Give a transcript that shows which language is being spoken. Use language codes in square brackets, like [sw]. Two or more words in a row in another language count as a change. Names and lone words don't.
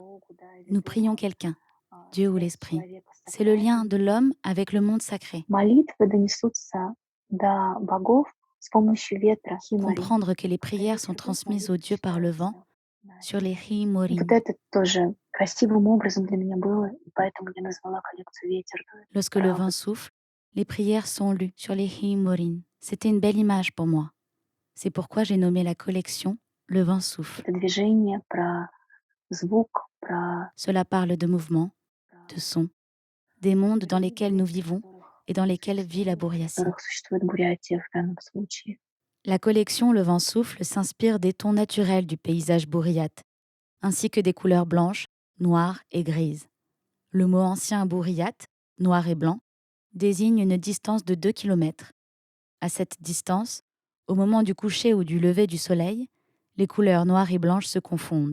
[fr] Nous prions quelqu'un, Dieu ou l'esprit. C'est le lien de l'homme avec le monde sacré. Comprendre que les prières sont transmises aux dieux par le vent sur les Hi-Morin. [ru] красивым образом для меня было, и поэтому я назвала коллекцию «Ветер». [fr] Lorsque le vent [ru] Правда, [fr] souffle, les prières sont lues sur les himmorin. C'était une belle image pour moi. C'est pourquoi j'ai nommé la collection Le vent souffle. [ru] это движение, про звук, про [fr] Cela parle de mouvement, de son, des mondes dans lesquels nous vivons et dans lesquels vit la [ru] в Bouriatie. которых существует Бурятия в данном случае. [fr] La collection Le vent souffle s'inspire des tons naturels du paysage bourriate, ainsi que des couleurs blanches, noires et grises. Le mot ancien bourriate, noir et blanc, désigne une distance de 2 kilomètres. À cette distance, au moment du coucher ou du lever du soleil, les couleurs noires et blanches se confondent.